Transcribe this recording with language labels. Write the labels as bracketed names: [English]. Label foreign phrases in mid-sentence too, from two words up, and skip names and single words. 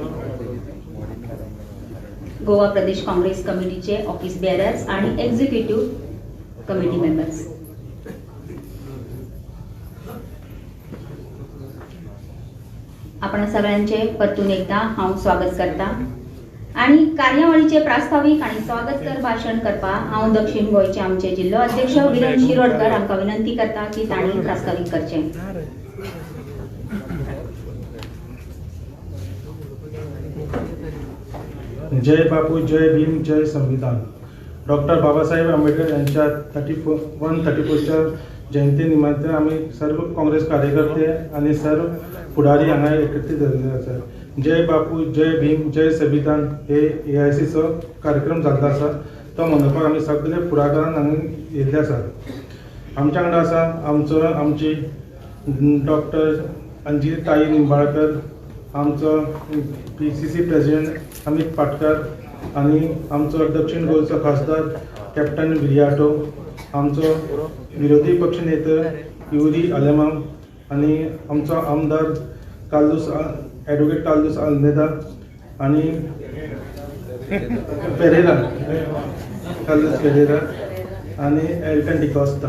[Konkani] गोवा प्रदेश काँग्रेस कमिटीचे [English] office bearers [Konkani] आणि [English] executive committee members, [Konkani] आपण सगळ्यांचे परतून एकदा हांव स्वागत करता आणि कार्यावळीचे प्रास्ताविक आणि स्वागतकर भाषण करपाक हांव दक्षिण गोंयचे आमचे जिल्लो अध्यक्ष विरेन शिरोडकर हांकां विनंती करता की तांणी प्रास्ताविक करचें। जय बापू, जय भीम, जय संविधान। [Marathi] डॉक्टर बाबासाहेब आंबेडकर यांच्या 131च्या जयंती निमित्त आम्ही सर्व काँग्रेस कार्यकर्ते आणि सर्व पुढारी [Konkani] हांगा एकत्रित जाल्ले आसा। जय बापू, जय भीम, जय संविधान हे AICचो कार्यक्रम जाल्लो आसा, तो मनोवपाक आमी सगळे फुडाकारान हांगा येयल्ले आसात। आमच्या वांगडा आसा आमची डॉक्टर अंजिताई निंबाळकर, आमचो PCC प्रेसिडेंट अमित पाटकर आणि आमचो दक्षिण गोंयचो खासदार कॅप्टन विलियाटो, आमचो विरोधी पक्ष नेता युरी आलेमाम आणि आमचो आमदार ॲडव्होकेट कार्लोस आल्मेदा आणि कार्लोस पेरेरा आणि एल्टन डिकॉस्टा।